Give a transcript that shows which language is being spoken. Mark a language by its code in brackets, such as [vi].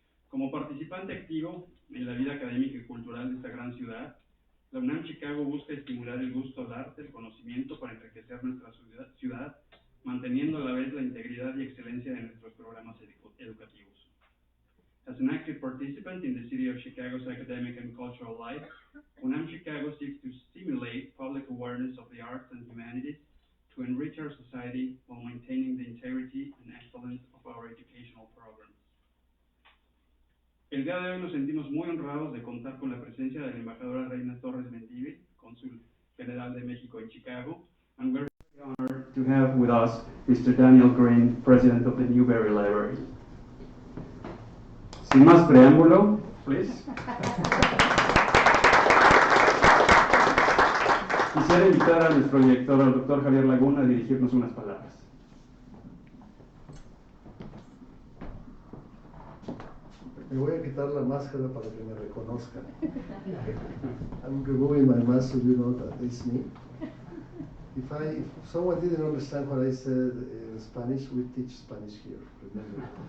[es] Como participante activo en la vida académica y cultural de esta gran ciudad, la UNAM Chicago busca estimular el gusto al arte, el conocimiento para enriquecer nuestra ciudad, manteniendo a la vez la integridad y excelencia de nuestros programas educativos. [en] As an active participant in the city of Chicago's academic and cultural life, UNAM Chicago seeks to stimulate public awareness of the arts and humanities to enrich our society while maintaining the integrity and excellence of our educational programs. [es] El día de hoy nos sentimos muy honrados de contar con la presencia de la embajadora Reina Torres Mendívil, cónsul general de México en Chicago, [en] and we're very honored to have with us Mr. Daniel Green, president of the Newberry Library. [es] Sin más preámbulo, [en] please. [es] Quisiera invitar a nuestro director, al doctor Javier Laguna, a dirigirnos unas palabras. Me voy a quitar la máscara para que me reconozcan. [en] I'm removing my mask so you know that it's me. If someone didn't understand what I said in Spanish, we teach Spanish here, remember.